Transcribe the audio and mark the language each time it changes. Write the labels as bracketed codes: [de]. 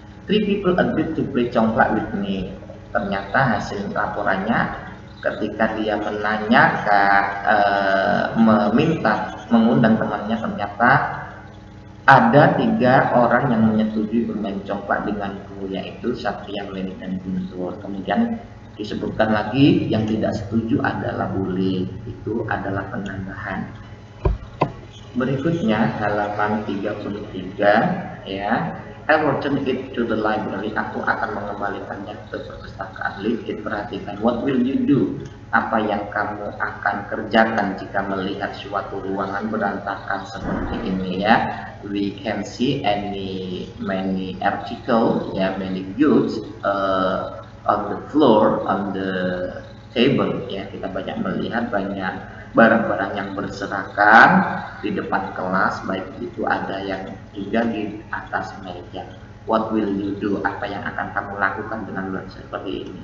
[en] 3 people agreed to play congklak with me. [id] Ternyata hasil laporannya ketika dia menanyakan, mengundang temannya, ternyata ada 3 orang yang menyetujui bermain congklak denganku, yaitu Satria, Leni, dan Guntur. Kemudian disebutkan lagi yang tidak setuju adalah Bule. Itu adalah penambahan. Berikutnya halaman 33 ya. [en] I'll return it to the library. [id] Aku akan mengembalikannya ke perpustakaan. [en] Leave it, [id] perhatikan. [en] What will you do? [id] Apa yang kamu akan kerjakan jika melihat suatu ruangan berantakan seperti ini ya? [en] We can see many article, ya, many goods on the floor, on the table. [id] Ya, kita banyak melihat banyak barang-barang yang berserakan di depan kelas, baik itu ada yang juga di atas meja. [en] What will you do? [id] Apa yang akan kamu lakukan dengan luar seperti ini?